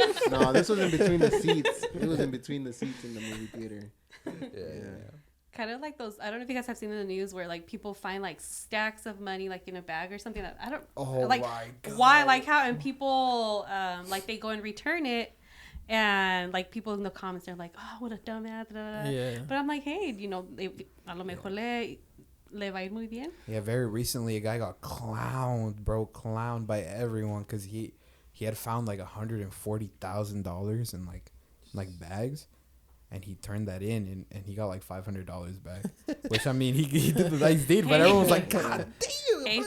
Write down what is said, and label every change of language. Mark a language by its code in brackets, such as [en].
[en] No, this was in between the seats. It was in between the seats in the movie theater. Yeah. Kind of like those. I don't know if you guys have seen in the news where like people find like stacks of money like in a bag or something. That I don't. Oh like my God. why, like how, and people like they go and return it, and like people in the comments they're like, oh, what a dumbass. Da, da, da. Yeah. But I'm like, hey, [es] a lo mejor le va a ir muy bien. [en] Yeah, very recently a guy got clowned by everyone because he had found like $140,000 in like bags, and he turned that in and he got like $500 back. Which I mean he did the nice deed, but everyone was like, God damn.